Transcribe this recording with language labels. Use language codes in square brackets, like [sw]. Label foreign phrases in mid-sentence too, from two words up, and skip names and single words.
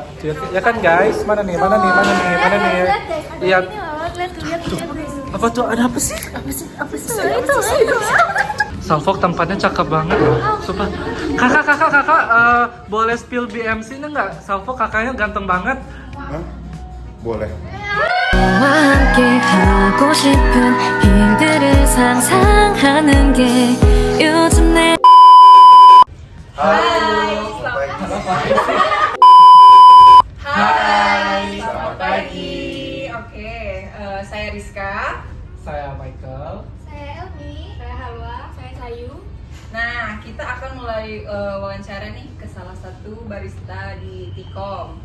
[id] Ya kan guys, mana nih? Iya. Lihat. Apa tuh? Ada apa sih? Itu. Salfok tempatnya cakep banget. Sumpah. Kakak, boleh spill BMC-nya nggak? Salfok kakaknya ganteng banget. Hah? Boleh. [ko] 너와 함께 하고 싶은 일들을 상상하는 게 요즘 내 [id] Hai, selamat pagi. Oke, saya Rizka. Saya Michael. Saya Elmi. Saya Hawa. Saya Sayu. Nah, kita akan mulai wawancara nih ke salah satu barista di Tikom.